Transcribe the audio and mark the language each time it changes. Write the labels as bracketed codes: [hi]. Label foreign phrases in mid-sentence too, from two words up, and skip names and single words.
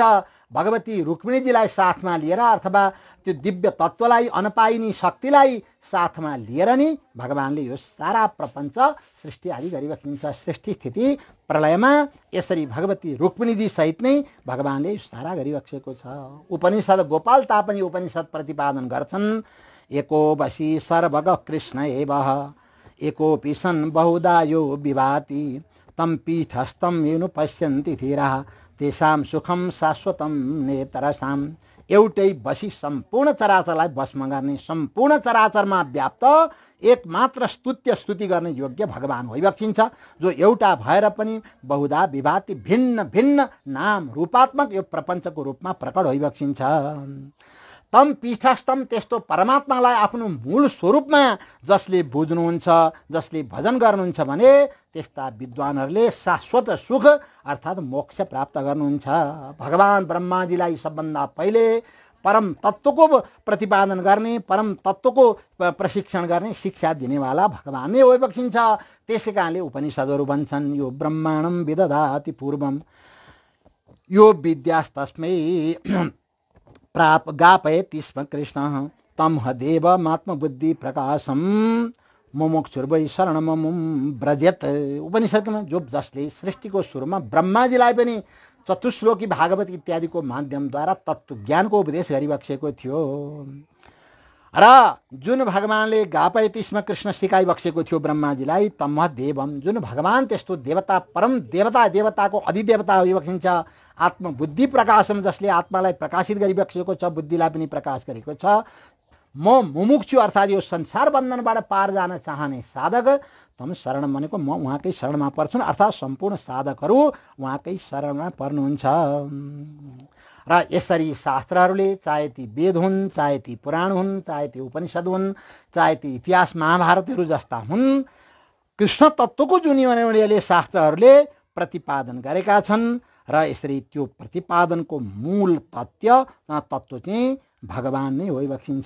[ne] भगवती रुक्मिणीजीलाई साथमा लिएर अथवा त्यो दिव्य तत्त्वलाई, अनपाइनी शक्तिलाई साथमा लिएर नि भगवानले यो सारा प्रपञ्च सृष्टि आदि गरिबक्सिन्छ। सृष्टि स्थिति प्रलयमा यसरी भगवती रुक्मिणीजी सहित नै भगवानले सारा गरिबक्सेको छ। उपनिषद गोपाल तापनि उपनिषद प्रतिपादन गर्छन्, [sa] एको वशी सर्वग कृष्ण एवः एकोऽपि सन् बहुधा यो विभाति तम पीठस्थम येनु पश्यन्ति धीराः तेषां सुखम शाश्वतम नेतरसाम। [ne] एउटै बसी सम्पूर्ण चराचरलाई वशमा गर्ने, सम्पूर्ण चराचरमा व्याप्त एकमात्र स्तुति गर्ने योग्य भगवान होइबक्सिन्छ, जो एउटा भएर पनि [sa] बहुधा विभाति [ne] भिन्न भिन्न नाम रूपात्मक यो प्रपञ्चको रूपमा प्रकट होइबक्सिन्छ। [sa] तम पीठस्थम [ne] त्यस्तो परमात्मालाई आफ्नो मूल स्वरूपमा जसले बुझ्नुहुन्छ, जसले भजन गर्नुहुन्छ भने त्यस्ता विद्वानहरूले शाश्वत सुख अर्थात् मोक्ष प्राप्त गर्नुहुन्छ। भगवान ब्रह्माजीलाई सबभन्दा पहिले परम तत्त्वको प्रतिपादन गर्ने, परम तत्त्वको प्रशिक्षण गर्ने, शिक्षा दिनेवाला भगवान नै भइबक्सिन्छ। त्यसै कारणले उपनिषदहरू भन्छन् [sa] यो ब्रह्माणं विदधाति पूर्वम यो विद्यास्तस्मै गापयति स्म कृष्णः तम देवमात्मबुद्धि प्रकाशम मुमुक्षुर्वै शरणममुं व्रजेत। [ne] उपनिषदमा जो जसले सृष्टिको सुरुमा ब्रह्माजीलाई पनि चतुश्लोकी भागवत इत्यादिको माध्यमद्वारा तत्त्व ज्ञानको उपदेश गरिबक्सेको थियो र जुन भगवानले [sa] गापयतिस्म कृष्ण [ne] सिकाइबक्सेको थियो ब्रह्माजीलाई [sa] तम देवम, [ne] जुन भगवान त्यस्तो देवता परम देवताको अधिदेवता होइबक्सिन्छ। [sa] आत्मबुद्धि प्रकाशम, [ne] जसले आत्मालाई प्रकाशित गरिबक्सेको छ, बुद्धिलाई पनि प्रकाश गरेको छ। म मुमुक्षु अर्थात् यो संसार बन्धनबाट पार जान चाहने साधक [sa] तम शरण [ne] भनेको म उहाँकै शरणमा पर्छु, अर्थात् सम्पूर्ण साधकहरू उहाँकै शरणमा पर्नुहुन्छ। र यसरी शास्त्रहरूले चाहे ती वेद हुन्, चाहे ती पुराण हुन्, चाहे ती उपनिषद हुन्, चाहे ती इतिहास महाभारतहरू जस्ता हुन्, कृष्ण तत्त्वको जुन उनीहरूले शास्त्रहरूले प्रतिपादन गरेका छन् र यसरी त्यो प्रतिपादनको मूल तत्त्व चाहिँ भगवान नै होइबक्सिन्छ।